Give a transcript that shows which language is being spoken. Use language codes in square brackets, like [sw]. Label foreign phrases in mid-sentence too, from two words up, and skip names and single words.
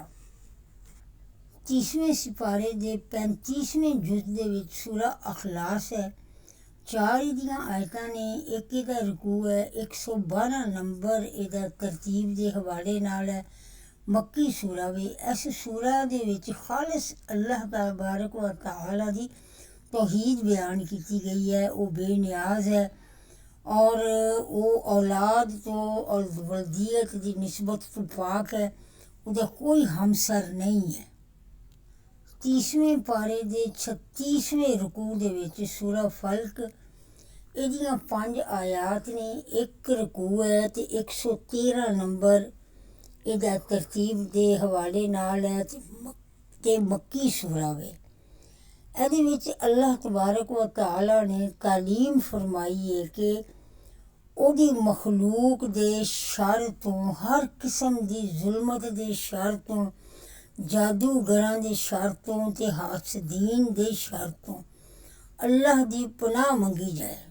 [pa] 30ਵੇਂ ਸਿਪਾਰੇ ਦੇ 35ਵੇਂ ਜੁਜ਼ ਦੇ ਵਿੱਚ ਸੂਰਾ ਅਖਲਾਸ ਹੈ। 4 ਇਹਦੀਆਂ ਆਇਤਾਂ ਨੇ। ਇੱਕ ਇਹਦਾ ਰਕੂ ਹੈ। 112 ਨੰਬਰ ਇਹਦਾ ਤਰਤੀਬ ਦੇ ਹਵਾਲੇ ਨਾਲ ਹੈ। ਮੱਕੀ ਸੂਰਾ ਵੀ। ਇਸ ਸੂਰਾ ਦੇ ਵਿੱਚ ਖਾਲਸ ਅੱਲਾਹ ਤਬਾਰਕ व तआला ਦੀ तौहीद ਬਿਆਨ ਕੀਤੀ ਗਈ ਹੈ। ਉਹ ਬੇਨਿਆਜ਼ ਹੈ ਔਰ ਉਹ ਔਲਾਦ ਤੋਂ ਔਰ ਵਲਦੀਅਤ ਦੀ ਨਿਸਬਤ ਤੋਂ ਪਾਕ ਹੈ। ਉਹਦਾ ਕੋਈ ਹਮਸਰ ਨਹੀਂ ਹੈ। 30ਵੇਂ ਪਾਰੇ ਦੇ 36ਵੇਂ ਰਕੂ ਦੇ ਵਿੱਚ ਸੂਰਾ ਫਲਕ, ਇਹਦੀਆਂ 5 ਆਇਤ ਨੇ। ਇੱਕ ਰਕੂ ਹੈ ਅਤੇ 113 ਨੰਬਰ ਇਹਦਾ ਤਰਤੀਬ ਦੇ ਹਵਾਲੇ ਨਾਲ ਹੈ ਤੇ ਮੱਕੀ ਸੂਰਾ ਵੇ। ਇਹਦੇ ਵਿੱਚ ਅੱਲਾਹ ਤਬਾਰਕ व तआला ਨੇ ਤਾਲੀਮ ਫਰਮਾਈ ਹੈ ਕਿ ਉਹਦੀ ਮਖਲੂਕ ਦੇ ਸ਼ਰ ਤੋਂ, ਹਰ ਕਿਸਮ ਦੀ ਜ਼ੁਲਮਤ ਦੇ ਸ਼ਰ ਤੋਂ, ਜਾਦੂਗਰਾਂ ਦੇ ਸ਼ਰ ਤੋਂ ਤੇ ਹਾਸਦੀਨ ਦੇ ਸ਼ਰ ਤੋਂ ਅੱਲਾਹ ਦੀ ਪਨਾਹ ਮੰਗੀ ਜਾਏ।